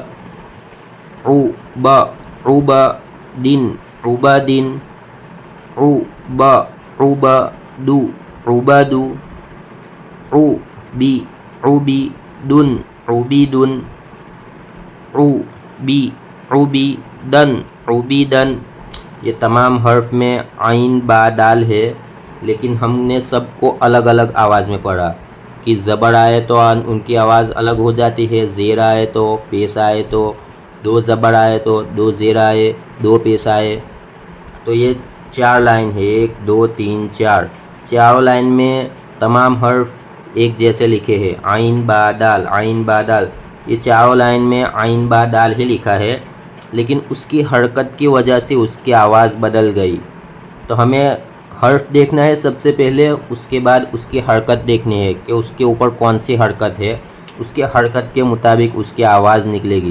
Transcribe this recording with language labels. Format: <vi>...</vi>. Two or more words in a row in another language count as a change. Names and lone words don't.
<ar>عوبا عبدن عبدن عوبا عبدو عبدو عوبی عبیدن عبیدن عوبی عبیدن عبیدن.</ar> <ur>یہ تمام حرف میں عین با دال ہے، لیکن ہم نے سب کو الگ الگ آواز میں پڑھا کہ زبر آئے تو ان کی آواز الگ ہو جاتی ہے، زیر آئے تو، پیش آئے تو، دو زبر آئے تو، دو زیر آئے، دو پیش آئے. تو یہ 4 لائن ہے، 1 2 3 4. چاروں لائن میں تمام حرف ایک جیسے لکھے ہیں، عین با دال عین با دال. یہ چاروں لائن میں عین با دال ہی لکھا ہے، لیکن اس کی حرکت کی وجہ سے اس کی آواز بدل گئی. تو ہمیں حرف دیکھنا ہے سب سے پہلے، اس کے بعد اس کی حرکت دیکھنی ہے کہ اس کے اوپر کون سی حرکت ہے، اس کے حرکت کے مطابق اس کی آواز نکلے گی.</ur>